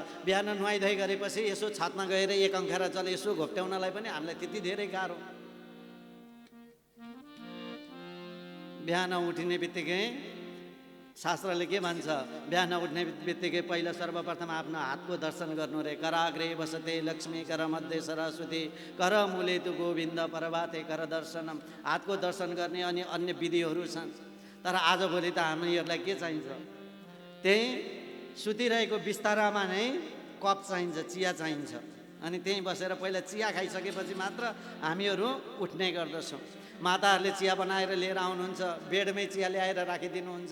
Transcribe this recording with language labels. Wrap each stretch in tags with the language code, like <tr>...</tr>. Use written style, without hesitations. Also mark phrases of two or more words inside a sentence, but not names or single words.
<ne>बिहान नुहाइधुवाइ गरेपछि यसो छातमा गएर एक अङ्खारा जल यसो घोप्ट्याउनलाई पनि हामीलाई त्यति धेरै गाह्रो। बिहान उठिने बित्तिकै शास्त्रले के भन्छ, बिहान उठ्ने बित्तिकै पहिला सर्वप्रथम आफ्नो हातको दर्शन गर्नु रे।</ne> <sa>कराग्रे वसते लक्ष्मी, कर मध्ये सरस्वती, कर मूले तु गोविन्द, प्रभाते कर दर्शनम।</sa> <ne>हातको दर्शन गर्ने अनि अन्य विधिहरू छन्। तर आजभोलि त हामीहरूलाई के चाहिन्छ, त्यही सुतिरहेको बिस्तारामा नै कप चाहिन्छ, चिया चाहिन्छ। अनि त्यहीँ बसेर पहिला चिया खाइसकेपछि मात्र हामीहरू उठ्ने गर्दछौँ। माताहरूले चिया बनाएर लिएर आउनुहुन्छ, बेडमै चिया ल्याएर राखिदिनुहुन्छ।</ne>